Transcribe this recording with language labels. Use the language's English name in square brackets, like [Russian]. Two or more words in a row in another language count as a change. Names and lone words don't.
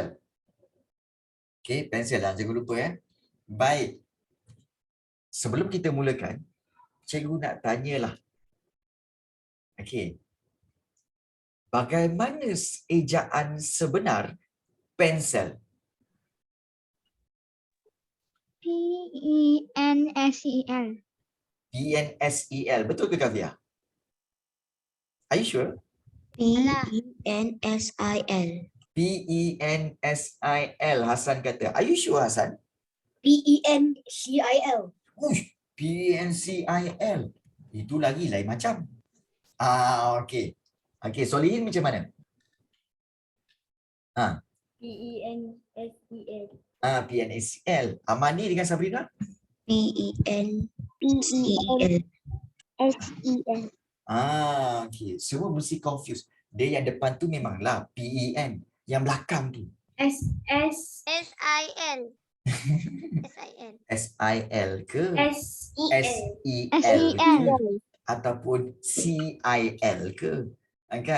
[Malay] Okey, pensel lah. Jangan lupa Baik. Sebelum kita mulakan, cikgu nak tanyalah. Okey. Bagaimana ejaan sebenar pensel? P-E-N-S-E-L. P-N-S-E-L. Betul ke Kavia? [English] Are you sure? [Malay] P-E-N-S-I-L. P-E-N-S-I-L. Hasan kata. [English] Are you sure Hasan? [Malay] P-E-N-C-I-L. P-E-N-C-I-L. Itu lagi lain macam. Okey. Okey, Solihin macam mana? P-E-N-S-E-L. P-N-S-E-L. Amani dengan Sabrina? P-E-N-C-E-L. S-E-L. Okey. Semua mesti confuse. Dia yang depan tu memanglah P-E-N. Yang belakang tu S-S. S-I-L. SIL. SIL ke? SEL. SEL ke? SEL. Ataupun CIL ke? Kan?